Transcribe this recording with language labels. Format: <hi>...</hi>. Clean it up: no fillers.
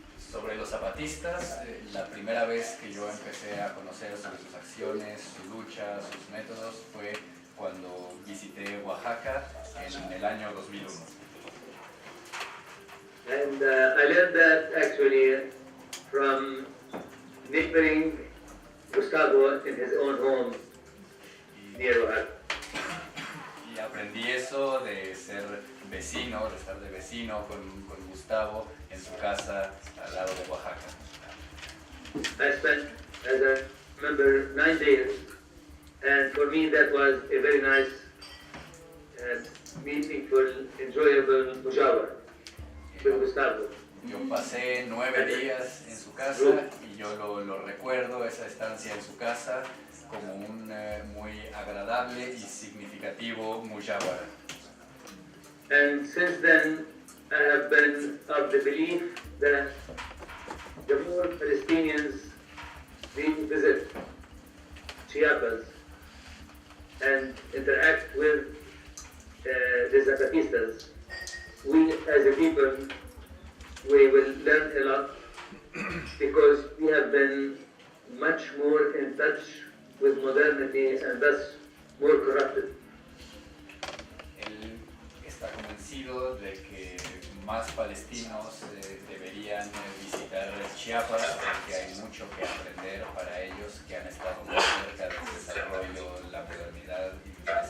<es>Sobre los zapatistas, la primera vez que yo empecé a conocer sobre sus acciones, su lucha, sus métodos, fue cuando visité Oaxaca en el año 2001.</es> <en>And I learned that actually from neighboring Gustavo in his own home near Oaxaca.</en> <es>Y aprendí eso de ser vecino, de estar de vecino con Gustavo en su casa al lado de Oaxaca.</es> <en>I spent, as I remember, 9 days, and for me that was a very nice and meaningful, enjoyable mushawara with Gustavo.</en> <es>Yo pasé 9 días en su casa y yo lo recuerdo, esa estancia en su casa, como un muy agradable y significativo mushawara.</es> <en>And since then, I have been of the belief that the more Palestinians we visit Chiapas and interact with the Zapatistas, we as a people, we will learn a lot because we have been much more in touch with modernity and thus more corrupted.</en> <es>Él está convencido de que más palestinos deberían visitar Chiapas porque hay mucho que aprender para ellos que han estado muy cerca del desarrollo, la modernidad y</es>